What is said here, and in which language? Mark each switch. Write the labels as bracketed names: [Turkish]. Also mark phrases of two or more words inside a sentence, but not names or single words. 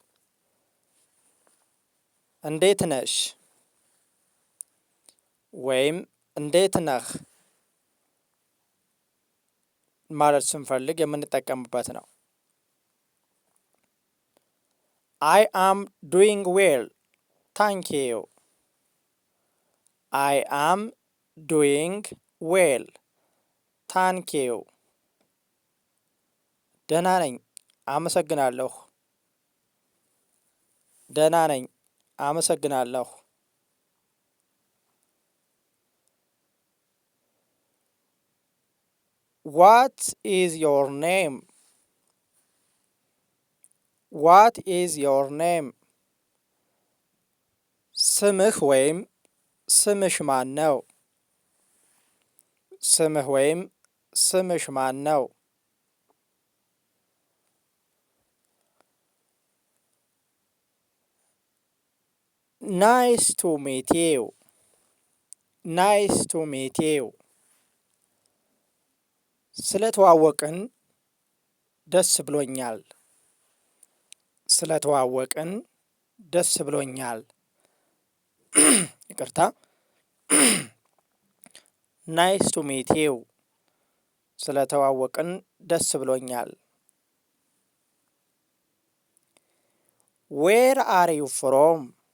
[Amharic] እንዴት ነሽ ወይም እንዴት ነህ ማለት ስንፈልግ የምንጠቀምበት ነው። [English] I am doing well thank you። I am doing well thank you። [Amharic] ደህና ነኝ አመሰግናለሁ፣ ደህና ነኝ አመሰግናለሁ። [English] What is your name? What is your name? [Amharic] ስምህ ወይም ስምሽ ማን ነው? ስምህ ወይም ስምሽ ማን ነው? [English] Nice to meet you. Nice to meet you. [Amharic] ስለተዋወቅን ደስ ብሎኛል። ስለተዋወቅን ደስ ብሎኛል። ይቅርታ። [English] Nice to meet you። [Amharic] ስለተዋወቅን ደስ ብሎኛል። [English] Where are you from?